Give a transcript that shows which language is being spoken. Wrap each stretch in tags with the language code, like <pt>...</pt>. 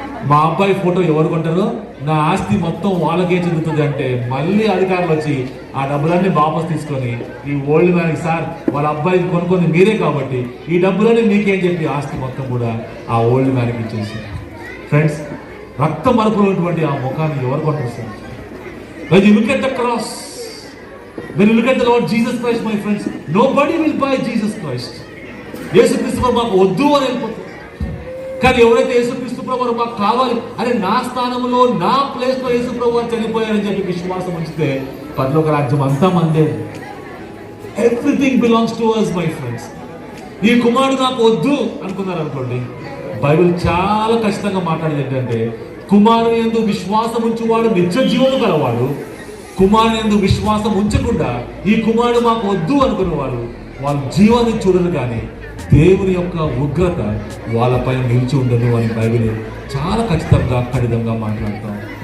<te>మా అబ్బాయి ఫోటో ఎవరు కొంటారో నా ఆస్తి మొత్తం వాళ్ళకే చెందుతుంది అంటే, మళ్ళీ అధికారులు వచ్చి ఆ డబ్బులన్నీ వాపస్ తీసుకొని ఈ ఓల్డ్ మ్యాన్కి, సార్ వాళ్ళ అబ్బాయి కొనుక్కొని మీరే కాబట్టి ఈ డబ్బులన్నీ మీకేం చెప్పి ఆస్తి మొత్తం కూడా ఆ ఓల్డ్ మ్యాన్కి ఇచ్చేసి. ఫ్రెండ్స్, రక్త మరుపులటువంటి ఆ ముఖాన్ని ఎవరు కొంటారు sir?</te> <en>When you look at the cross, when you look at the Lord Jesus Christ, my friends, nobody will buy Jesus Christ.</en> <te>యేసుక్రీస్తు ప్రభు మాకు వద్దు అని వెళ్ళిపోతుంది. కానీ ఎవరైతే యేసుక్రీస్తు ప్రభు మాకు కావాలి, అరే నా స్థానంలో నా ప్లేస్లో యేసు ప్రభు అని చనిపోయారని చెప్పి విశ్వాసం ఉంచితే పరలోక రాజ్యం అంతా మందే.</te> <en>Everything belongs to us, my friends.</en> <te>ఈ కుమారుడు నాకు వద్దు అనుకున్నారు అనుకోండి, బైబిల్ చాలా ఖచ్చితంగా మాట్లాడేది ఏంటంటే, కుమారుని యందు విశ్వాసం ఉంచువాడు నిత్య జీవము గలవాడు, కుమారుని యందు విశ్వాసం ఉంచకుండా ఈ కుమారుడు మాకు వద్దు అనుకున్నవాడు వాళ్ళ జీవాన్ని చూడరు, కానీ దేవుని యొక్క ఉగ్రత వాళ్ళపైన నిలిచి ఉండదు అని బైబిల్ చాలా ఖచ్చితంగా ఖచ్చితంగా మాట్లాడతాం.</te>